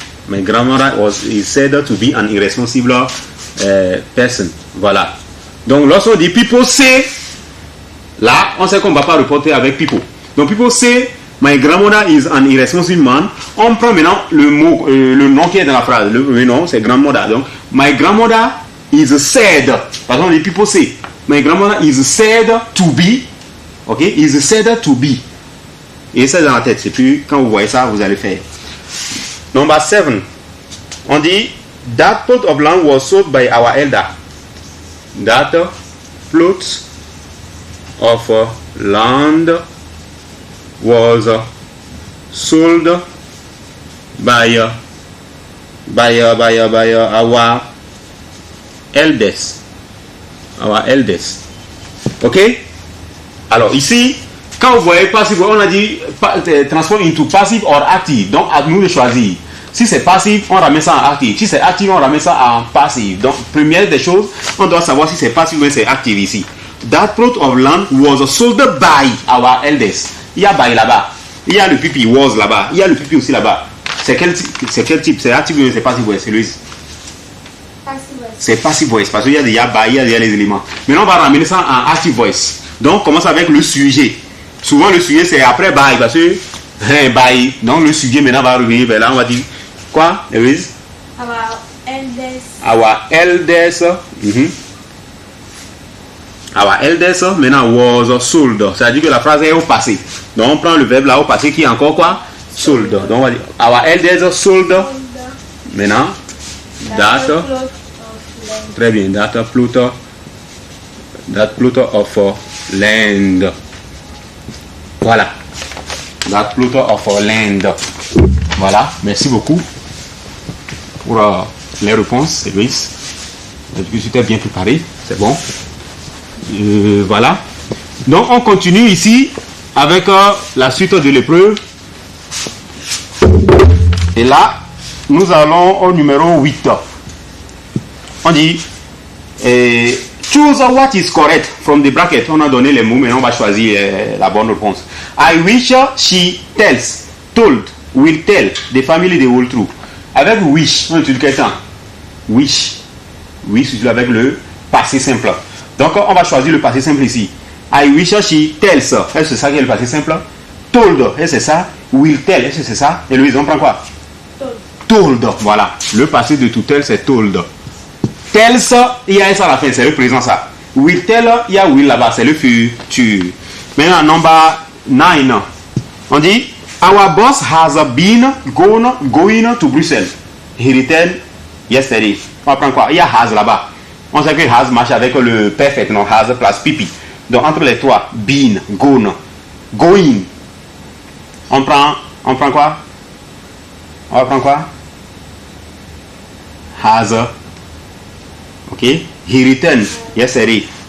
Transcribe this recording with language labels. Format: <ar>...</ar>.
<en>My grandmother is said to be an irresponsible person.</en> <fr>Voilà. Donc lorsqu'on dit</fr> <en>people say,</en> <fr>là on sait qu'on ne va pas reporter avec people.</fr> <en>Donc people say my grandmother is an irresponsible man.</en> <fr>On prend maintenant le mot, le nom qui est dans la phrase. Le nom c'est grandmother.</fr> <en>Donc my grandmother is said.</en> <fr>Par exemple, les</fr> <en>people say my grandmother is said to be.</en> <fr>Ok,</fr> <en>is said to be.</en> <fr>Et ça dans la tête. Et puis quand vous voyez ça, vous allez faire.</fr> <en>Number 7.</en> <fr>On dit</fr> <en>that plot of land was sold by our elder. That plot of land was sold by our eldest.</en> <fr>Our eldest. Ok? Alors ici, quand vous voyez passive, on a dit</fr> <en>transform into passive or active.</en> <fr>Donc à nous de choisir. Si c'est passif, on ramène ça en active. Si c'est active, on ramène ça en passive. Donc première des choses, on doit savoir si c'est passif ou c'est active ici.</fr> <en>That plot of land was sold by our eldest.</en> <fr>Il y a by là-bas. Il y a le pipi was là-bas. Il y a le pipi aussi là-bas. C'est quel type? C'est active ou c'est passive voice? C'est Louise. C'est passive voice parce qu'il y a des by, il y a les éléments. Maintenant on va ramener ça en active voice. Donc on commence avec le sujet. Souvent le sujet c'est après by parce que by. Donc le sujet maintenant va revenir vers là. On va dire Quoi, Louise?</fr> <en>Our elders. Our elders. Our elders maintenant was sold.</en> <fr>C'est-à-dire que la phrase est au passé. Donc on prend le verbe là au passé qui est encore quoi? Sold. Donc on va dire</fr> <en>our elders sold.</en> <fr>Maintenant, that. Très bien.</fr> <en>That plot of land. Voilà. That plot of land. Voilà.</en> <fr>Merci beaucoup pour les réponses, Louis. Tu t'es bien préparé. C'est bon. Voilà. Donc on continue ici avec la suite de l'épreuve. Et là, nous allons au numéro 8. On dit</fr> <en>choose what is correct from the bracket.</en> <fr>On a donné les mots, mais on va choisir la bonne réponse.</fr> <en>I wish she tells, told, will tell the family the whole truth.</en> <fr>Avec wish, on utilise quel temps? Wish. Wish, avec le passé simple. Donc, on va choisir le passé simple ici.</fr> <en>I wish she tells.</en> <fr>Est-ce que c'est ça qui est le passé simple? Told. Est-ce que c'est ça? Will tell. Est-ce que c'est ça? Et Louise, on prend quoi? Told. Voilà. Le passé de to tell, c'est told. Tells, il y a ça à la fin, c'est le présent ça. Will tell, il y a will là-bas, c'est le futur. Maintenant, number 9. On dit,</fr> <en>our boss has been going to Brussels. He returned yesterday.</en> <fr>On va prendre quoi? Il y a has là-bas. On sait que has marche avec le perfect, non? Has place pipi. Donc entre les trois, been, gone, going. On prend quoi? On va prendre quoi?</fr> <en>Has. Ok. He returned yesterday.</en>